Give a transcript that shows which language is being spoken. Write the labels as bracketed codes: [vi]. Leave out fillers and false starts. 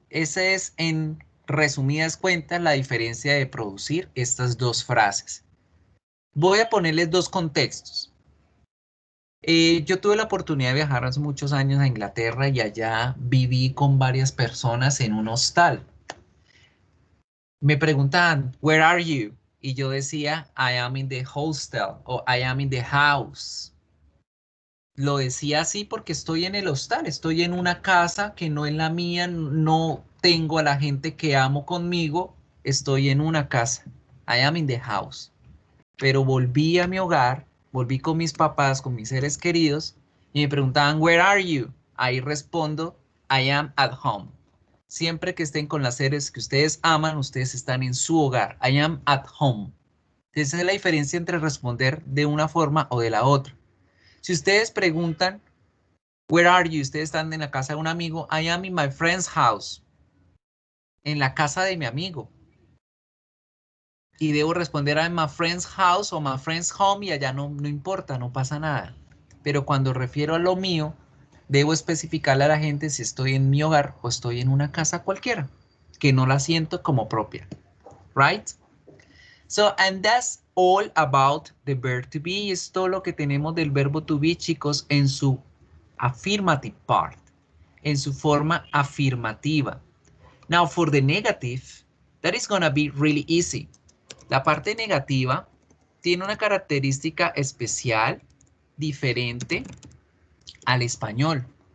[es] Esa es, en resumidas cuentas, la diferencia de producir estas dos frases. Voy a ponerles dos contextos. Yo tuve la oportunidad de viajar hace muchos años a Inglaterra y allá viví con varias personas en un hostal. Me preguntaban, [en] where are you? [es] Y yo decía, [en] I am in the hostel o I am in the house. [es] Lo decía así porque estoy en el hostal, estoy en una casa que no es la mía, no tengo a la gente que amo conmigo, estoy en una casa. [en] I am in the house. [es] Pero volví a mi hogar, volví con mis papás, con mis seres queridos, y me preguntaban, [en] where are you? [es] Ahí respondo, [en] I am at home. [es] Siempre que estén con las seres que ustedes aman, ustedes están en su hogar. [en] I am at home. [es] Esa es la diferencia entre responder de una forma o de la otra. Si ustedes preguntan, [en] where are you? [es] Ustedes están en la casa de un amigo. [en] I am in my friend's house. [es] En la casa de mi amigo. Y debo responder [en] I'm my friend's house [es] o [en] my friend's home [es] y allá no importa, no pasa nada. Pero cuando refiero a lo mío, debo especificarle a la gente si estoy en mi hogar o estoy en una casa cualquiera, que no la siento como propia. [en] Right? So, and that's all about the verb to be. [es] Es todo lo que tenemos del verbo to be, chicos, en su [en] affirmative part, [es] en su forma afirmativa. [en] Now, for the negative, that is going to be really easy. [es] La parte negativa tiene una característica especial, diferente al español.